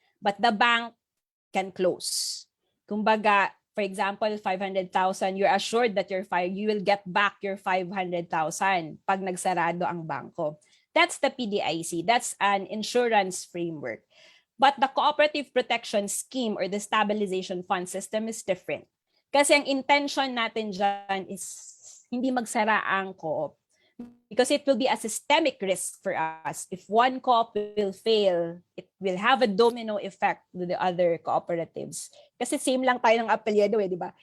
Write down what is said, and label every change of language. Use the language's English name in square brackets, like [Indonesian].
[English] But the bank can close. Kumbaga, for example, 500,000, you're assured that you will get back your 500,000 [Filipino] pag nagsarado ang bangko. [English] That's the PDIC. That's an insurance framework. But the cooperative protection scheme or the stabilization fund system is different. [Filipino] Kasi ang intention natin dyan is hindi magsara ang co-op. [English] Because it will be a systemic risk for us. If one co-op will fail, it will have a domino effect to the other cooperatives. [Filipino] Kasi same lang tayo ng apelyido di ba?